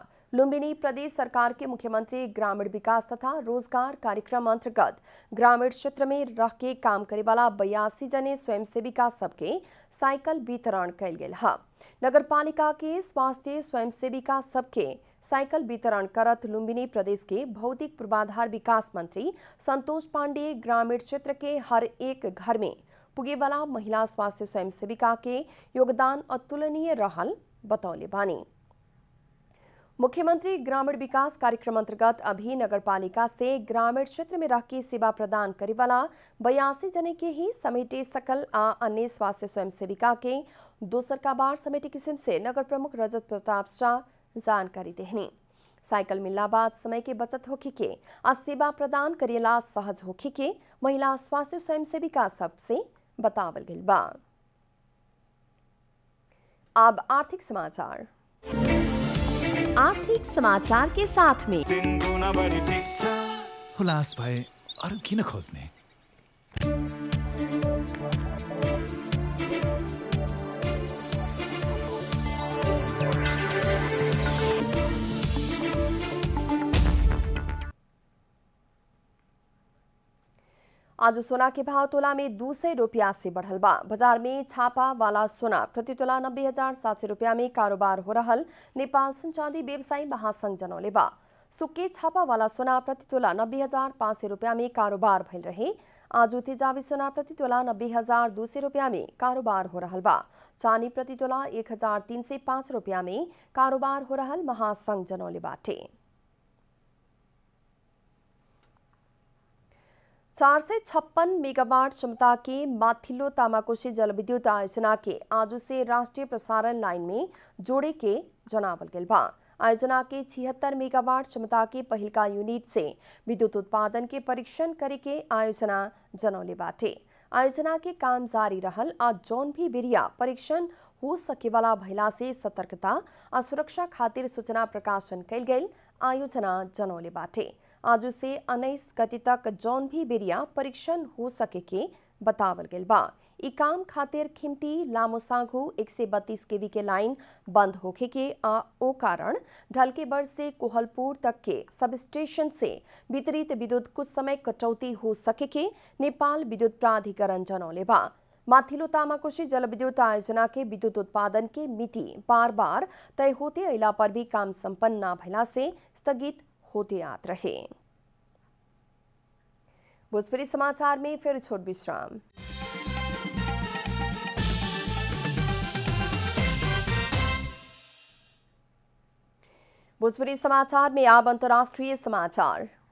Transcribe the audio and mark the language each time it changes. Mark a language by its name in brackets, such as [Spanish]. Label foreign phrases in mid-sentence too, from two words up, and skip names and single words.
[Bhojpuri] लुम्बिनी प्रदेश सरकार के मुख्यमंत्री ग्रामीण विकास तथा रोजगार कार्यक्रम अंतर्गत ग्रामीण क्षेत्र में रह के काम करे वाला 82 जने स्वयंसेविका सबके साइकिल वितरण कइल गेल है। नगरपालिका के स्वास्थ्य स्वयंसेविका सबके साइकिल वितरण करत लुम्बिनी प्रदेश के भौतिक पूर्वाधार विकास मंत्री संतोष पांडे ग्रामीण क्षेत्र के हर एक घर में पुगेवाला महिला स्वास्थ्य स्वयंसेविका के योगदान अतुलनीय रहल बतौले बानी। मुख्यमंत्री ग्रामीण विकास कार्यक्रम अंतर्गत अभी नगरपालिका से ग्रामीण क्षेत्र में रह के सेवा प्रदान करे वाला 82 जने के ही समेटे सकल आ अन्य स्वास्थ्य स्वयंसेविका के दोसर का बार समेटे किस्म से नगर प्रमुख रजत प्रताप शाह जानकारी देहनी। साइकिल मिलला बाद समय के बचत होखे के आ सेवा प्रदान करेला सहज होखे के महिला स्वास्थ्य स्वयंसेविका सबसे बतावल गइल बा। अब आर्थिक समाचार के साथ में [Nepali] हुलास भए अरू किन खोज्ने। [Bhojpuri] आज सोना के भाव तोला में 200 रुपया से बढ़ल बा। बाजार में छापा वाला सोना प्रति तोला 90,700 रुपया में कारोबार हो रहल नेपाल सुन चांदी व्यवसायी महासंघ जनौले बा। सुक्के छापा वाला सोना प्रति तोला 90,500 रुपया में कारोबार भइल रहे। आज तेजाबी सोना प्रति तोला 90,200 रुपया में कारोबार हो रहल बा। चांदी प्रति तोला 1,305 रुपया में कारोबार हो रहल महासंघ जनौले बाटे। 456 मेगावाट क्षमता के माथिल्लो तामाकोशी जलविद्युत आयोजना के आज से राष्ट्रीय प्रसारण लाइन में जोड़े के जनावल गेल बा। आयोजना के 76 मेगावाट क्षमता के पहिलका यूनिट से विद्युत उत्पादन के परीक्षण करे के आयोजना जनौले बाटे। आयोजना के काम जारी रहल आ जौन भी बेरिया परीक्षण हो सके वाला भइला से सतर्कता आ सुरक्षा खातिर सूचना प्रकाशन कैल गेल आयोजना जनौले बाटे। आज से 19 गति तक जौन भी बेरिया परीक्षण हो सके के बतावल गेल बा। ई काम खातिर खिमटी लामोसांगू 132 केवी के लाइन बंद होखे के आ ओ कारण ढलकेबर से कोहलपुर तक के सब स्टेशन से वितरित विद्युत कुछ समय कटौती हो सके के नेपाल विद्युत प्राधिकरण जनौले बा। माथिल्लो तामाकोशी जलविद्युत आयोजना के विद्युत उत्पादन के मिति बार बार तय होते अइला पर भी काम संपन्न न भइला से स्थगित होते आत रहे। भोजपुरी समाचार में फिर छोट विश्राम। भोजपुरी समाचार में अब अंतर्राष्ट्रीय समाचार।